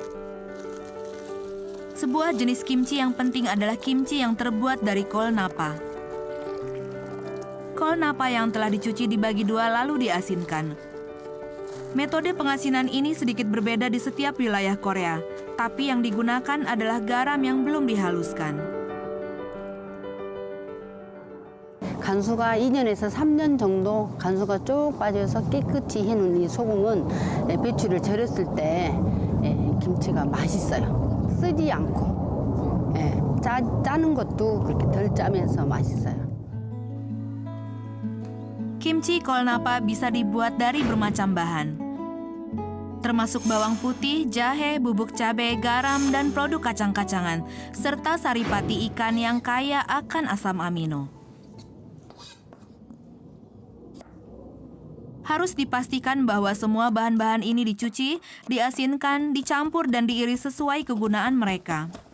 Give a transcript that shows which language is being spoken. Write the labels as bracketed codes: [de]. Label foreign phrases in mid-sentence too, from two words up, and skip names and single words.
[id] Sebuah jenis kimchi yang penting adalah kimchi yang terbuat dari kol napa. Kol napa yang telah dicuci dibagi dua lalu diasinkan. Metode pengasinan ini sedikit berbeda di setiap wilayah Korea, tapi yang digunakan adalah garam yang belum dihaluskan. [ko] 간수가 2년에서 3년 정도 간수가 쭉 빠져서 깨끗이 해놓은 이 소금은 배추를 절였을 때 김치가 맛있어요. 쓰지 않고 짜는 것도 그렇게 덜 짜면서 맛있어요. [id] Kimchi kol napa bisa dibuat dari bermacam bahan, termasuk bawang putih, jahe, bubuk cabai, garam, dan produk kacang-kacangan, serta saripati ikan yang kaya akan asam amino. Harus dipastikan bahwa semua bahan-bahan ini dicuci, diasinkan, dicampur, dan diiris sesuai kegunaan mereka.